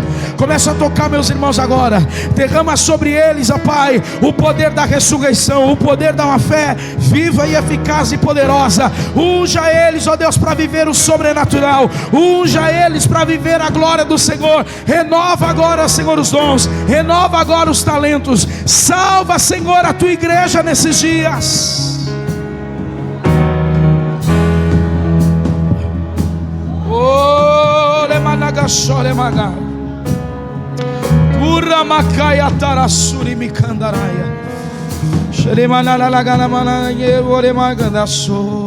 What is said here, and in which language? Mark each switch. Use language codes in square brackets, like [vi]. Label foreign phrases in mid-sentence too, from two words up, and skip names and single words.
[pt] Começa a tocar meus irmãos agora. Derrama sobre eles, ó Pai, o poder da ressurreição, o poder da uma fé viva e eficaz e poderosa. Unja eles, ó Deus, para viver o sobrenatural. Unja eles para viver a glória do Senhor. Renova agora, Senhor, os dons. Renova agora os talentos. Salva, Senhor, a tua igreja nesses dias. Oh, lemanagashore maga. Pura makaya tarasuri mikandaraia. Sheremanala lagana mananye vore magandaso.